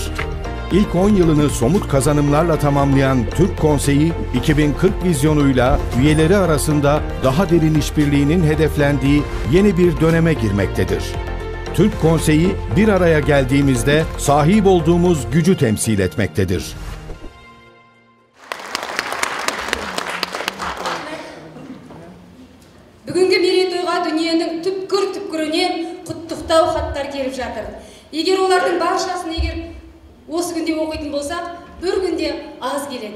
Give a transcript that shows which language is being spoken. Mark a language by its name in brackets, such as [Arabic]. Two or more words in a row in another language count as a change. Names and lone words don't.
[Turkish] İlk 10 yılını somut kazanımlarla tamamlayan Türk Konseyi, 2040 vizyonuyla üyeleri arasında daha derin işbirliğinin hedeflendiği yeni bir döneme girmektedir. Türk Konseyi bir araya geldiğimizde sahip olduğumuz gücü temsil etmektedir. [Kazakh] Бүгінгі мерейтойға дүниенің түпкір-түпкірінен құттықтау хаттар келіп жатыр. Егер олардың баршасын осы күнде оқитын болсақ, бір күнде аз келеді.